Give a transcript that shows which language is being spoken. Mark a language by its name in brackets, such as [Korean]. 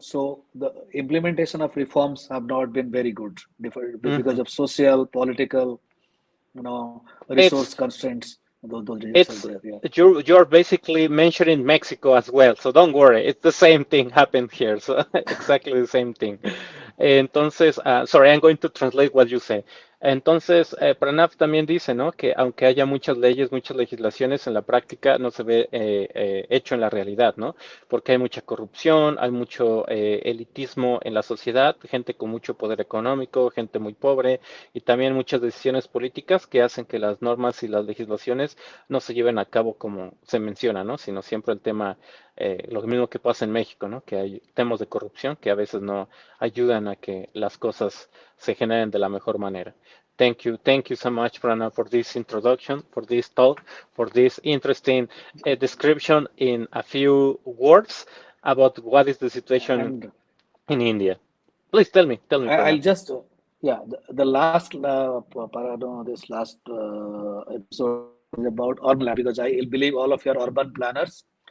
[English] So the implementation of reforms have not been very good because of social, political, resource It's constraints. Those reasons It's are there. Yeah. you're basically mentioning Mexico as well, so don't worry, it's the same thing happened here, so exactly the same thing. [Spanish] Entonces, [English] sorry, I'm going to translate what you say. [Spanish] Entonces, Pranab también dice, ¿no? Que aunque haya muchas leyes, muchas legislaciones, en la práctica no se ve hecho en la realidad, ¿no? Porque hay mucha corrupción, hay mucho elitismo en la sociedad, gente con mucho poder económico, gente muy pobre, y también muchas decisiones políticas que hacen que las normas y las legislaciones no se lleven a cabo como se menciona, ¿no? Sino siempre el tema, lo mismo que pasa en México, ¿no? Que hay temas de corrupción que a veces no ayudan a que las cosas se generen de la mejor manera. [English] Thank you so much, Prana, for this introduction, for this talk, for this interesting description in a few words about what is the situation And in India. Please tell me, I'll Prana. just, yeah, the last, this last episode is about urban land because I believe all of you are urban planners.